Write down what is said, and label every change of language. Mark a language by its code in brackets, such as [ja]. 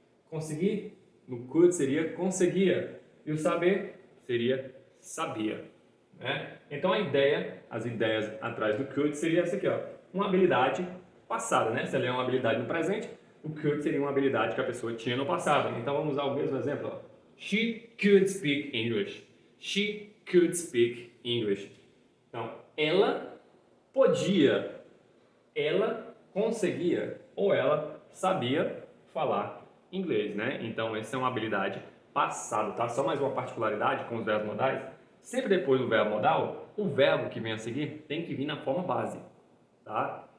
[pt] Conseguir, no could seria conseguia. E o saber seria sabia. Né? Então as ideias atrás do could seria essa aqui, ó. Uma habilidade passada, né? Se ela é uma habilidade no presente, o could seria uma habilidade que a pessoa tinha no passado. Então vamos usar o mesmo exemplo, ó. [en] She could speak English. She could speak English. [pt] Então, ela podia, ela conseguia ou ela sabia falar inglês, né? Então, essa é uma habilidade passada, tá? Só mais uma particularidade com os verbos modais. Sempre depois do verbo modal, o verbo que vem a seguir tem que vir na forma base, tá?